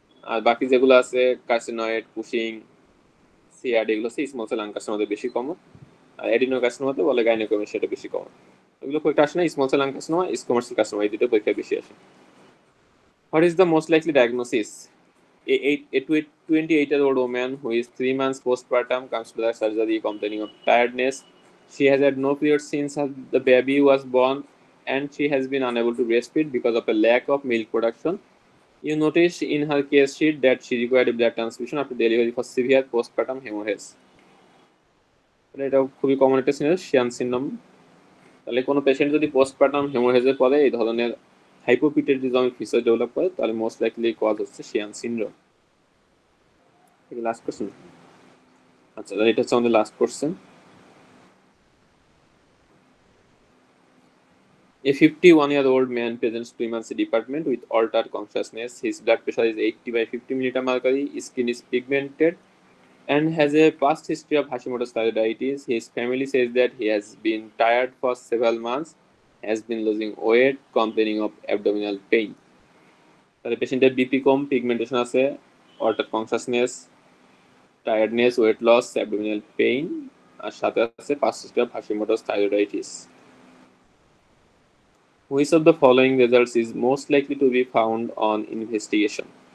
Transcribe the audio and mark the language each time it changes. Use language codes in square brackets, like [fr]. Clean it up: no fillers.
[bn] আর বাকি যেগুলো আছে কার্সিনয়েড, কুশিং, সিআরড, এগুলো হচ্ছে স্মল সেল লাং কার্সিনোমাতে বেশি কমন। আর এডিনো কার্সিনোমাতে বলে গাইনোকোমের, সেটা বেশি কমন। এগুলো পরীক্ষা আসে না, small cell lung carcinoma, স্কমার্সিয়াল carcinoma এই দুটো পরীক্ষায় বেশি আসে। [en] What is the most likely diagnosis? A 28-year-old woman who is 3 months postpartum comes to the surgery complaining of tiredness. She has had no period since the baby was born, and she has been unable to breastfeed because of a lack of milk production. You notice in her case sheet that she required a blood transfusion after delivery for severe postpartum hemorrhage. [bn] এটা খুবই common একটা syndrome, Xi'an syndrome. তাহলে কোনো patient যদি postpartum হেমোরেজের পরে এই ধরনের হাইপোপিটেটিজমিক feature develop করে, তাহলে [en] most likely cause [bn] হচ্ছে শিয়ান সিনড্রোম। Last question. আচ্ছা, এটা হচ্ছে আমাদের last question. [en] A 51-year-old man presents to emergency department with altered consciousness. His blood pressure is 80/50 milliliter mercury. His skin is pigmented and has a past history of Hashimoto's thyroiditis. His family says that he has been tired for several months, has been losing weight, complaining of abdominal pain. [bn] তাহলে পেশেন্টের BP কম, pigmentation আছে, alter consciousness, tiredness, weight loss, abdominal pain, আর সাথে আছে [en] past history of [bn] হাশিমোটোস thyroiditis. [en] Which of the following results is most likely to be found on investigation?